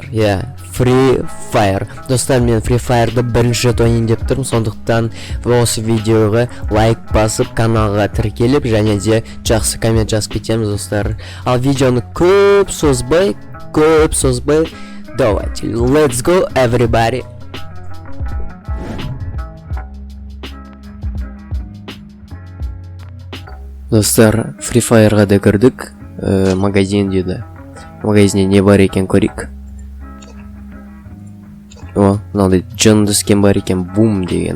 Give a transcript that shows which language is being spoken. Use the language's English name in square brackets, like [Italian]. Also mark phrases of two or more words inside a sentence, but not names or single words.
[Kazakh] Free Fire. Достар, мен Free Fire'ды бірінші рет ойнайын деп тұрмын, сондықтан осы видеоға лайк басып, каналға тіркеліп, және де жақсы коммент жазып кетеміз достар. Ал видеоны көп созбай, давайте, [English] let's go everybody. [Kazakh] Достар, Free Fire'ға да кірдік. Магазин деді. Магазинде не бар екен көрейік. Мынандай жынды скен бар екен, бум деген.